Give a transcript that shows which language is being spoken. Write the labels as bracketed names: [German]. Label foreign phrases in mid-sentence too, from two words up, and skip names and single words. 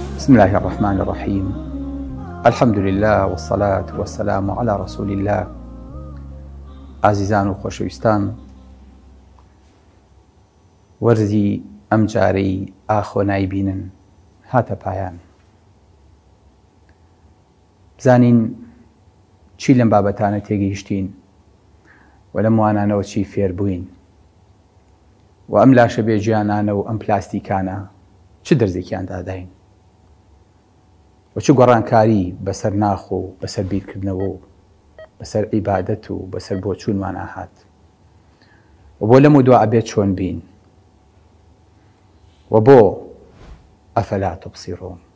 [Arabic] بسم الله الرحمن الرحيم. الحمد لله والصلاة والسلام على رسول الله. [Central Kurdish] عزیزان و خۆشەویستان، وەرزی ئەم جارەی ئاخۆ نایبینن هاتە پایان. بزانین چی لەم بابەتانە تێگەیشتین و لەم وانانەوە چی فێر بووین و ئەم لاشە بێجیانانە و ئەم پلاستیکانە چ دەرزێکیان داداین و چ گۆڕانکاری بەسەر ناخۆ و بەسەر بیرکردنەوە و بەسەر عیبادەت و بەسەر بۆ چوونمان ئاهات و بۆ لەم و دوا ئەبێت چۆن بین و بۆ [Arabic] ئەفەلا تبصیرون.